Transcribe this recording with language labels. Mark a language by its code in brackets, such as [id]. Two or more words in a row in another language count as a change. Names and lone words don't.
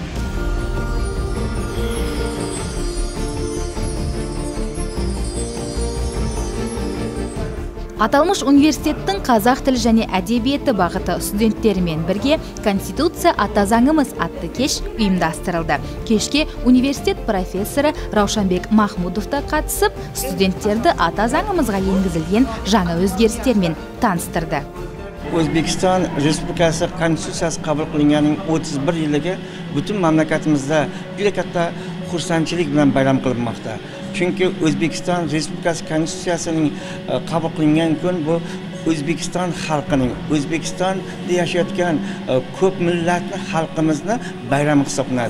[kk] Аталмыш университеттің қазақ тілі және әдебиеті бағыты студенттерімен бірге Конституция ата заңымыз атты кеш ұйымдастырылды. Кешке университет профессоры Раушанбек Махмудов та қатысып, студенттерді ата заңымызға енгізілген жаңа өзгерістермен таныстырды. [uz] O'zbekiston Respublikasi Konstitutsiyasi qabul qilinganining 31 yiliga butun mamlakatimizda juda katta xursandchilik bilan bayram qilinmoqda. Chunki O'zbekiston Respublikasi Konstitutsiyasining qabul qilingan kun bu O'zbekiston xalqining, O'zbekistonda yashayotgan ko'p millatli xalqimizni bayrami hisoblanadi.